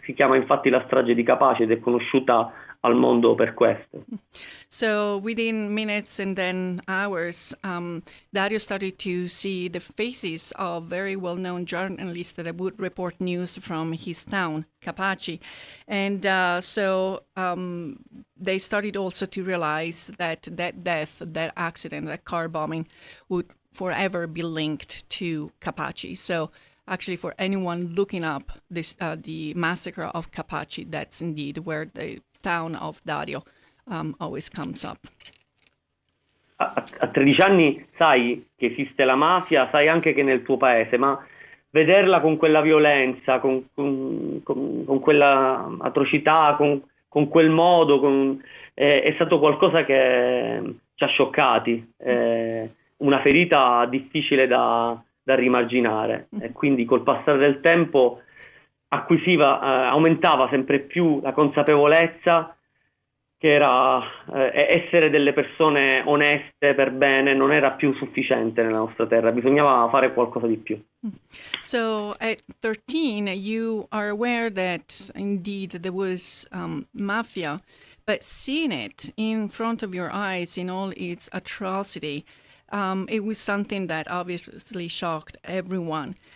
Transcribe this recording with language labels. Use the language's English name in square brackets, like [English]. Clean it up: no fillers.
[Italian] Si chiama infatti la strage di Capaci ed è conosciuta al mondo per questo. [English] So within minutes and then hours, Dario started to see the faces of very well-known journalists that would report news from his town, Capaci. And so they started also to realize that death, that accident, that car bombing would forever be linked to Capaci. So actually, for anyone looking up this, the massacre of Capaci, that's indeed where the town of Dario always comes up. [Italian] A 13 anni sai che esiste la mafia, sai anche che è nel tuo paese, ma vederla con quella violenza, con quella atrocità, con quel modo, è stato qualcosa che ci ha scioccati, una ferita difficile da rimarginare, e quindi col passare del tempo aumentava sempre più la consapevolezza che essere delle persone oneste per bene non era più sufficiente nella nostra terra, bisognava fare qualcosa di più. [English] So at 13, you are aware that indeed there was mafia, but seeing it in front of your eyes in all its atrocity, it was something that obviously shocked everyone.